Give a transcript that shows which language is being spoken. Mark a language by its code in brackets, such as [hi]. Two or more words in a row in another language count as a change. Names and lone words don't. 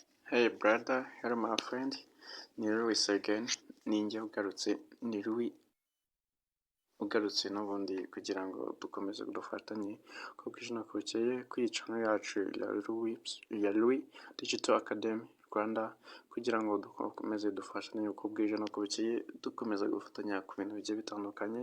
[en] Hey brother, hello my friend, ni Louis again, [rw] ninjye ugarutse n'ubundi kugira ngo dukomeze dufatanye ko bwije no bukeye kuri channel yacu ya Louis Digital Academy Rwanda kugira ngo dukomeze dufashanye uko bwije no bukeye dukomeza gufatanya ku bintu bigiye bitandukanye.